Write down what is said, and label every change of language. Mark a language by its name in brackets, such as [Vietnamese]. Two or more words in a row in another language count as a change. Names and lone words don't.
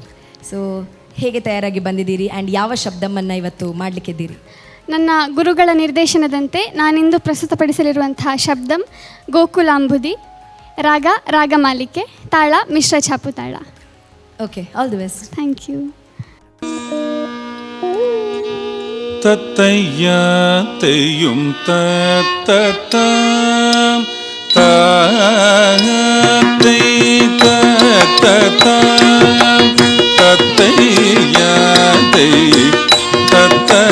[Kannada] ಸೊ ಹೇಗೆ ತಯಾರಾಗಿ ಬಂದಿದ್ದೀರಿ ಆ್ಯಂಡ್ ಯಾವ ಶಬ್ದವನ್ನು ಇವತ್ತು ಮಾಡಲಿಕ್ಕಿದ್ದೀರಿ? ನನ್ನ ಗುರುಗಳ ನಿರ್ದೇಶನದಂತೆ ನಾನಿಂದು ಪ್ರಸ್ತುತಪಡಿಸಲಿರುವಂತಹ ಶಬ್ದಂ ಗೋಕುಲಾಂಬುದಿ, ರಾಗ ರಾಗಮಾಲಿಕೆ, ತಾಳ ಮಿಶ್ರ ಛಾಪು ತಾಳ. ಓಕೆ, [English] All the best. Thank you. ತತ್ತಯ್ಯ ತೆಯ್ಯುಂ ತತ್ತ ತತ್ತಯ್ಯ ತೆಯ್ ತತ್ತ